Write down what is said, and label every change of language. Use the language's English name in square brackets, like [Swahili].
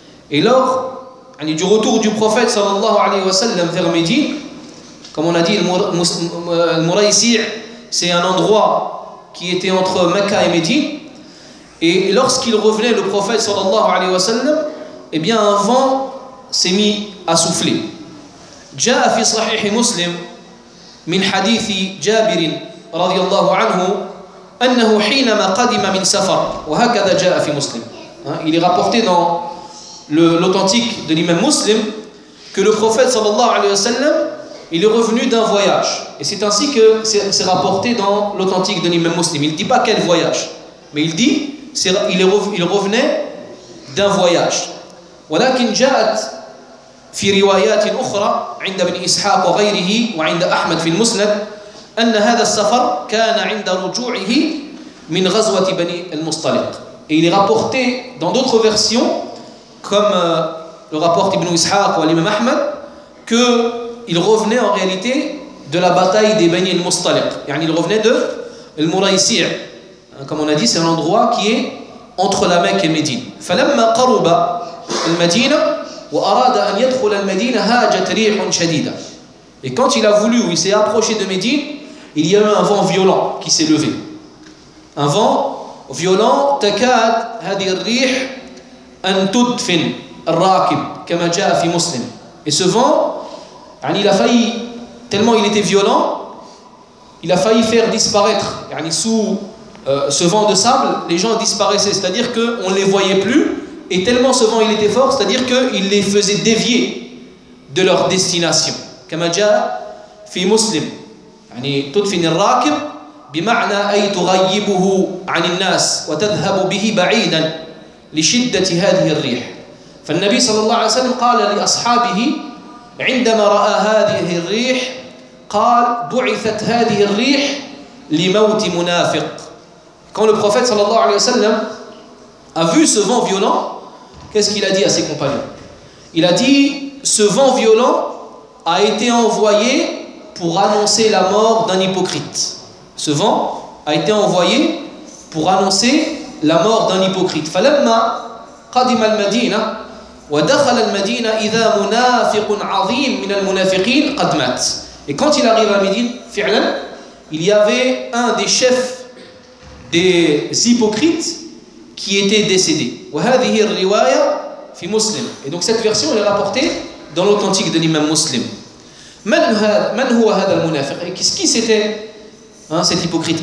[French] Et lors du retour du prophète sallallahu alayhi wa sallam vers Médine, comme on a dit, al-Muraysi' c'est un endroit qui était entre Mecca et Médine, et lorsqu'il revenait le prophète sallallahu alayhi wa sallam, eh bien un vent s'est mis à souffler. [Arabic] Ja'a fi sahih Muslim من حديث جابر رضي الله عنه أنه حينما قدم من سفر وهكذا جاء في مسلم. [French] Il est rapporté dans l'authentique de l'imam Muslim que le prophète sallallahu alayhi wa sallam, il est revenu d'un voyage. Et c'est ainsi que c'est rapporté dans l'authentique de l'imam Muslim. Il ne dit pas quel voyage, mais il dit il revenait d'un voyage. [Arabic] ولكن جاءت في روايات أخرى عند ابن إسحاق وغيره وعند أحمد في المسند أن هذا السفر كان عند رجوعه من غزوة بني المصطلق. [French] Et il est rapporté dans d'autres versions, comme le rapporte Ibn Ishaq ou l'imam Ahmed, qu'il revenait en réalité de la bataille des Bani al-Mustaliq. Il revenait de Al-Muraysi'a. Comme on a dit, c'est un endroit qui est entre la Mecque et Médine. [Arabic] فَلَمَّا قَرُبَ الْمَدِينَ وأراد أن يدخل المدينة هاجت ريح شديدة. [French] Et quand il a voulu ou il s'est approché de Médine, il y a eu un vent violent qui s'est levé. Un vent violent, [Arabic] تكاد هذه الريح أن تدفن الراكب كما جاء في مسلم. [French] Et ce vent Yani il a failli, tellement il était violent, il a failli faire disparaître, yani sous ce vent de sable, les gens disparaissaient, c'est-à-dire qu'on ne les voyait plus, et tellement ce vent il était fort, c'est-à-dire qu'il les faisait dévier de leur destination. Comme a dit Muslim, yani tudfin al-raqib bima'na ay tughayyibuhu 'an an-nas wa tadhhabu bihi ba'idan li shiddati hadhihi ar-rih. [Arabic] فالنبي صلى الله عليه وسلم قال لأصحابه عندما رأى هذه الريح قال بعثت هذه الريح لموت منافق. [French] Quand le prophète صلى الله عليه وسلم a vu ce vent violent, qu'est-ce qu'il a dit à ses compagnons? Il a dit, ce vent violent a été envoyé pour annoncer la mort d'un hypocrite. Ce vent a été envoyé pour annoncer la mort d'un hypocrite. [Arabic] فلما قدم المدينة ودخل المدينة إذا منافق عظيم من المنافقين قد مات. [French] Et quand il arrive à Médine, فعلاً, il y avait un des chefs des hypocrites qui était décédé. [Arabic] وهذه الرواية في مسلم. [French] Et donc cette version elle est rapportée dans l'authentique de l'imam Muslim. [Arabic] من هو هذا المنافق؟ [French] Qu'est-ce qui c'était, hein, cet hypocrite?